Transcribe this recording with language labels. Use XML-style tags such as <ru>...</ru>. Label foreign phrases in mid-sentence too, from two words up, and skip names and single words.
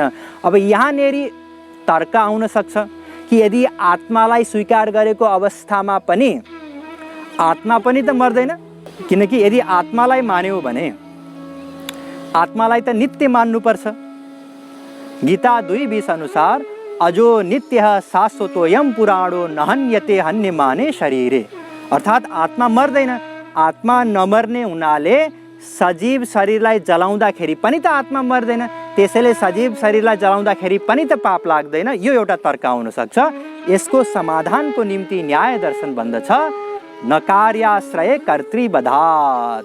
<ne>अब यहाँनेरि तर्क आउन सक्छ कि यदि आत्मालाई स्वीकार गरेको अवस्थामा पनि आत्मा पनि त मर्दैन। किनकि यदि आत्मालाई मान्यो भने आत्मालाई त नित्य मान्नुपर्छ।</ne> <sa>गीता 2:20 अनुसार अजो नित्यः शाश्वतोऽयं पुराणो न हन्यते हन्यमाने शरीरे।</sa> <ne>अर्थात् आत्मा मर्दैन। आत्मा नमर्ने हुनाले सजीव शरीरलाई जलाउँदाखेरि पनि त आत्मा मर्दैन। त्यसैले सजीव शरीरलाई जलाउँदाखेरि पनि त पाप लाग्दैन। यो एउटा तर्क हुन सक्छ। यसको समाधानको निम्ति न्याय दर्शन भन्दछ</ne> <sa>न कार्याश्रय कर्तृवधात्।</sa>